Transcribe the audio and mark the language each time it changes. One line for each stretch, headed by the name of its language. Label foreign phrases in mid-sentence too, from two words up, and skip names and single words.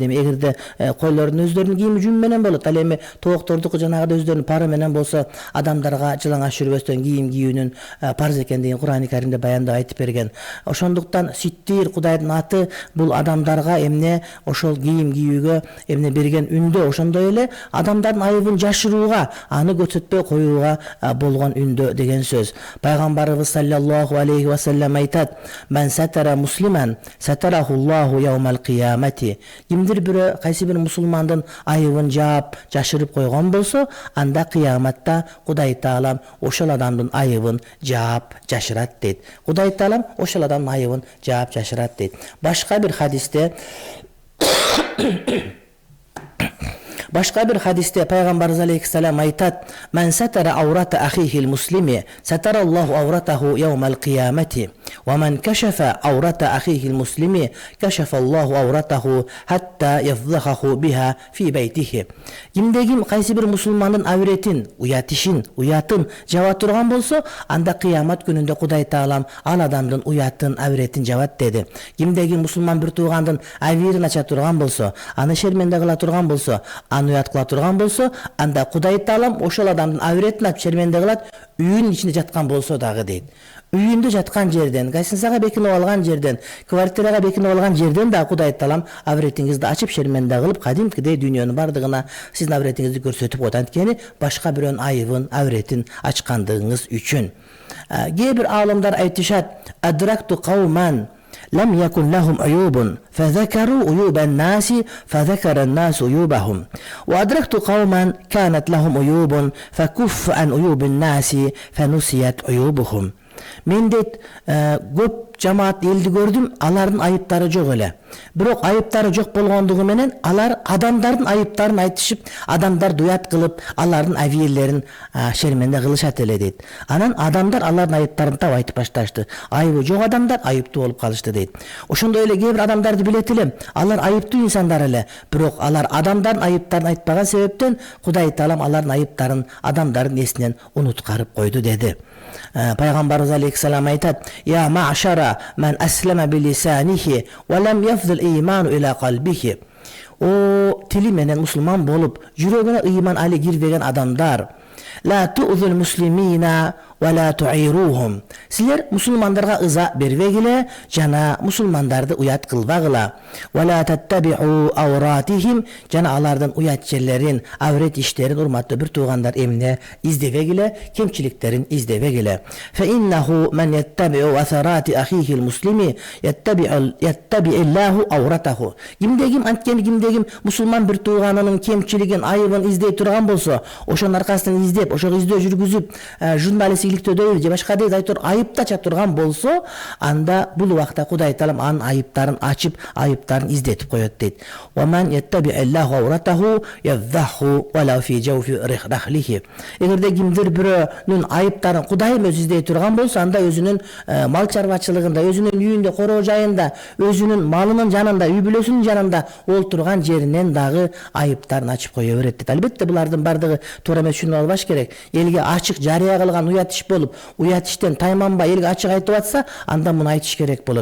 Kyrgyz: Эгерде койлордун өздөрүнүн кийими жүн менен болот, ал эми тооктордуку жанагыда өздөрүнүн пары менен болсо, адамдарга жылаңач жүрбөстөн кийим кийүүнүн парз экендигин Кур'ани Каримде баяндап айтып берген. Ошондуктан ситтир, Кудайдын аты, бул адамдарга эмне ошол кийим кийүүгө эмне берген үндө, ошондой эле адамдардын айыбын жашырууга, аны көрсөтпөй коюуга болгон үндө деген сөз.
Arabic: Пайгамбарыбыз صلى الله عليه وسلم айтат: "من ستر مسلما ستره الله يوم القيامة".
Kyrgyz: Кимдир бирөө кайсы бир мусулмандын айыбын жаап, жашырып койгон болсо, анда кыяматта Кудай таалам ошол адамдын айыбын жаап жашырат дейт. Кудай таалам ошол адамдын айыбын жаап жашырат дейт. Башка бир хадисте пайгамбарыбыз алейхиссалам айтат:
Arabic: "من ستر عورة أخيه المسلم ستر الله عورته يوم القيامة". ومن كشف عورة أخيه المسلم كشف الله عورته حتى يفضحه بها في بيته.
Kyrgyz: Кимде-ким кайсы бир мусулмандын авретин, уятын жаба турган болсо, анда кыямат күнүндө Кудай Таалам ал адамдын уятын, авретин жабат деди. Кимде-ким мусулман бир туугандын авирин ача турган болсо, аны шерменде кыла турган болсо, аны уят кыла турган болсо, анда Кудай Таалам ошол адамдын авретин ачып шерменде кылат, үйүнүн ичинде жаткан болсо дагы дейт. Үйүндө жаткан жерден, гостиницага бекинип алган жерден, квартирага бекинип алган жерден да Кудай Таалам авретиңизди ачып шерменде кылып, кадимкидей дүйнөнүн бардыгына сиздин авретиңизди көрсөтүп коет. Анткени башка бирөөнүн айыбын, авретин ачкандыгыңыз үчүн. Кээ бир аалымдар айтышат:
Arabic: "أدركت قوما لم يكن لهم عيوب فذكروا عيوب الناس فذكر الناس عيوبهم وأدركت قوما كانت لهم عيوب فكف عن عيوب الناس فنسيت عيوبهم."
Kyrgyz: Мен дейт, көп жамаат элди көрдүм, алардын айыптары жок эле. Бирок айыптары жок болгондугу менен алар адамдардын айыптарын айтышып, адамдар дуят кылып, алардын авиерлерин шерменде кылышат эле дейт. Анан адамдар алардын айыптарын таап айтып башташты. Айыбы жок адамдар айыптуу болуп калышты дейт. Ошондой эле кээ бир адамдарды билет элем, алар айыптуу инсандар эле, бирок алар адамдардын айыптарын айтпаган себептен Кудай Таалам алардын айыптарын адамдардын эсинен унуткарып койду деди. Пайгамбарыбыз алейхиссалам айтат:
Arabic: "يا معشر من أسلم بلسانه ولم يفض الإيمان إلى قلبه."
Kyrgyz: О тили менен мусулман болуп, жүрөгүнө ыйман али кирбеген адамдар,
Arabic: لا تؤذوا المسلمين ولا تعيروهم.
Kyrgyz: Силер мусулмандарга ыза бербегиле жана мусулмандарды уят кылбагыла.
Arabic: ولا تتبعوا عوراتهم,
Kyrgyz: жана алардын уят жерлерин, аврет иштерин урматтуу бир туугандар эмне издебегиле, кемчиликтерин издебегиле.
Arabic: فإنه من يتبع عورة أخيه المسلم يتبع الله عورته.
Kyrgyz: Кимде-ким анткени кимде-ким мусулман бир тууганынын кемчилигин, айыбын издей турган болсо, ошонун аркасынан издеп, ошого издөө жүргүзүп, журналисттиктөөдөбү же башка айыпта ача турган болсо, анда бул убакта Кудай Таалам анын айыптарын ачып, айыптарын издетип коет дейт.
Arabic: ومن يتبع الله عورته يفضحه ولو في جوف رحله.
Kyrgyz: Эгерде кимдир бирөөнүн айыптарын Кудайым өзү издей турган болсо, анда өзүнүн мал чарбачылыгында, өзүнүн үйүндө, короо жайында, өзүнүн малынын жанында, үй бүлөсүнүн жанында олтурган жеринен дагы айыптарын ачып кое берет дейт. Албетте булардын бардыгы туура эмес, түшүнүп албаш керек. Элге ачык жарыя кылган уят иш болуп, уят иштен тайманбай элге ачык айтып атса, анда муну айтыш керек болот.